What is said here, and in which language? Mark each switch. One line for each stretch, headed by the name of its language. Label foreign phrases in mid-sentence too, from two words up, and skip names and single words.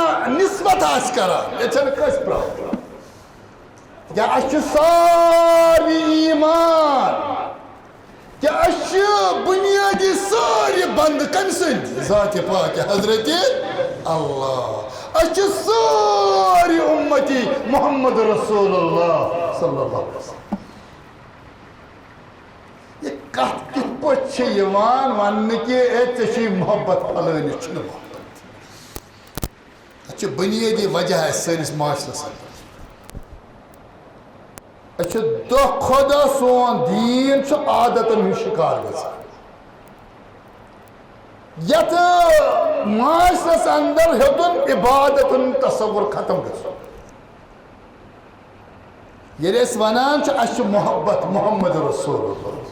Kashmiri: نسبت آسہِ کران ییٚتہِ چھنہٕ کٲنٛسہِ پرٛابلم کیا اَسہِ چھُ سارے ایٖمان کیا أسۍ چھِ بُنیٲدی سٲری بنٛد کٔمۍ سٕنٛدۍ ذاتِ پاکہِ حضرتِ اللہ أسۍ چھِ سٲری اُمتی
Arabic: محمد رسول اللہ صلی اللہ علیہ وسلم
Kashmiri: یہِ کتھ کِتھ پٲٹھۍ چھِ یِوان وننہٕ کہِ اے ژےٚ چھُے محبت پھلٲنِس چھُنہٕ محبت اَتھ چھُ بُنیٲدی وجہ اَسہِ سٲنِس معاشرس اندر أسۍ چھِ دۄہ کھۄتہٕ دۄہ سون دیٖن چھُ عادتن ہُنٛد شِکار گژھان یتھ معاشرس اندر ہیوٚتُن عبادت ہُنٛد تصور ختم گژھُن ییٚلہِ أسۍ ونان چھِ اَسہِ چھُ محبت
Arabic: محمد رسول اللہ